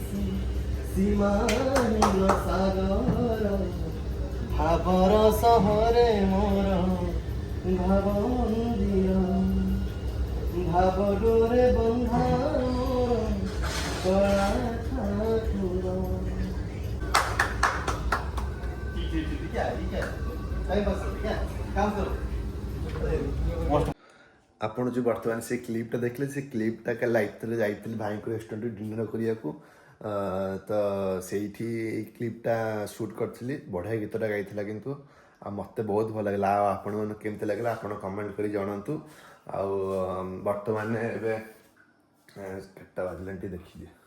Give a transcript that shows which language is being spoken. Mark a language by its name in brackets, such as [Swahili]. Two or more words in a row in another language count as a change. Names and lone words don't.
[Odia] ସୀମାହୀନ ସାଗର ଭାବର ସହରେ ମୋର ଭାବ ମନ୍ଦିର ଭାବ ଡୋରେ ବନ୍ଧା ମୋର କଳା ଠାକୁର ଆପଣ ଯେଉଁ ବର୍ତ୍ତମାନ ସେ କ୍ଲିପ୍ଟା ଦେଖିଲେ ସେ କ୍ଲିପ୍ଟା କାଲି ଲାଇଭ୍ରେ ଯାଇଥିଲି ଭାଇଙ୍କ ରେଷ୍ଟୁରାଣ୍ଟରେ ଡିନର୍ କରିବାକୁ ତ ସେଇଠି ଏଇ କ୍ଲିପ୍ଟା ସୁଟ୍ କରିଥିଲି ବଢ଼ିଆ ଗୀତଟା ଗାଇଥିଲା କିନ୍ତୁ ଆଉ ମୋତେ ବହୁତ ଭଲ ଲାଗିଲା ଆଉ ଆପଣମାନଙ୍କୁ କେମିତି ଲାଗିଲା ଆପଣ କମେଣ୍ଟ କରି ଜଣାନ୍ତୁ ଆଉ ବର୍ତ୍ତମାନ ଏବେ କେତେଟା ବାଜିଲାଣି ଟିକେ ଦେଖିଦିଏ